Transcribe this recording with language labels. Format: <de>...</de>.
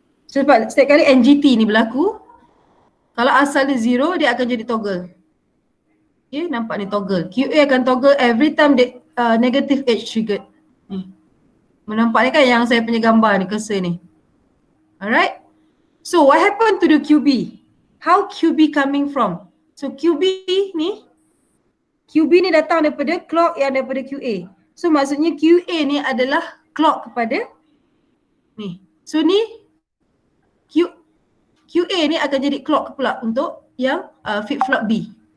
<ms>Sebab setiap kali NGT ni berlaku, kalau asal dia 0 dia akan jadi toggle. Okay, nampak ni toggle. QA akan toggle</ms> <en>every time negative edge triggered.</en> <ms>Ni. Menampak ni kan yang saya punya gambar ni, cursor ni.</ms> <en>Alright. So what happened to the QB? How QB coming from?</en> <ms>So QB ni datang daripada clock yang daripada QA. So maksudnya QA ni adalah clock kepada ni. So ni QA ni akan jadi clock pula untuk yang flip-flop B.</ms>